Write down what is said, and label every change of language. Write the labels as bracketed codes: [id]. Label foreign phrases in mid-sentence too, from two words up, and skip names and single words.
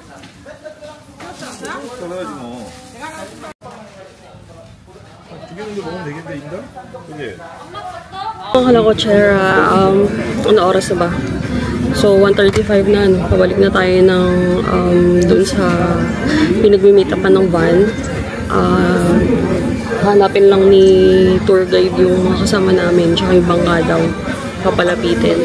[ko] 잘라야지 뭐. 두 개 정도 먹으면 되겠는데 인당? 그게. [tl] Mga kalakotsera, ano oras na ba? So, 1:35 na, no? Pabalik na tayo ng dun sa pinagmimitapan ng van. Hanapin lang ni [en] tour guide [tl] yung mga kasama namin, tsaka yung bangka daw papalapitin.